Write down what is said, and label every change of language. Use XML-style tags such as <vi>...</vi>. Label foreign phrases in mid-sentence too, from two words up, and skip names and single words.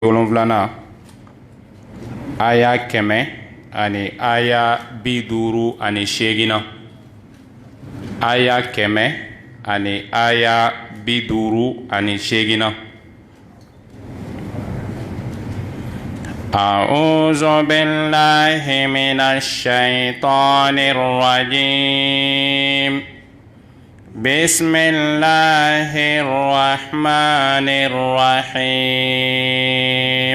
<bm>wolonfilana aya kɛmɛ ani aya 58 aya kɛmɛ ani aya 58.</bm> <ar>أعوذ بالله من الشيطان الرجيم. بسم الله الرحمن الرحيم.</ar>